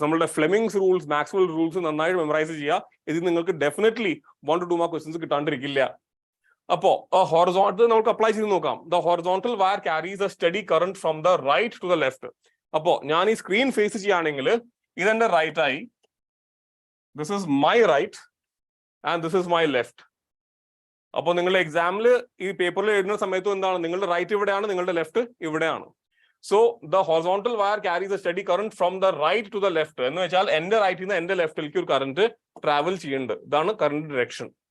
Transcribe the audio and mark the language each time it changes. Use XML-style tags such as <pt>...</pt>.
<ml>നമ്മളുടെ Fleming's rules, Maxwell rules നന്നായിട്ട് memorise ചെയ്യുക. ഇത് നിങ്ങൾക്ക് definitely 1 to 2 മാർക്ക് ക്വസ്റ്റ്യൻസ് കിട്ടാണ്ടിരിക്കില്ല. അപ്പോ ഹൊറിസോണ്ടൽ നമുക്ക് അപ്ലൈ ചെയ്ത് നോക്കാം.</ml> <en>The horizontal wire carries a steady current from the right to the left.</en> <ml>അപ്പോ ഞാൻ ഈ സ്ക്രീൻ ഫേസ് ചെയ്യുകയാണെങ്കിൽ ഇതെന്റെ റൈറ്റ് ആയി,</ml> <en>this is my right and this is my left.</en> <ml>അപ്പോ നിങ്ങളുടെ എക്സാമിൽ ഈ പേപ്പറിൽ എഴുതുന്ന സമയത്ത് എന്താണ്, നിങ്ങളുടെ റൈറ്റ് ഇവിടെയാണ്, നിങ്ങളുടെ ലെഫ്റ്റ് ഇവിടെയാണ്.</ml> <en>so the horizontal wire carries a steady current from the right to the left</en> <ml>എന്ന് വെച്ചാൽ എന്റെ റൈറ്റിൽ നിന്ന് എന്റെ ലെഫ്റ്റിലേക്ക് ഒരു കറന്റ് ട്രാവൽ ചെയ്യുന്നുണ്ട്. ഇതാണ് കറന്റ് ഡിറക്ഷൻ.</ml>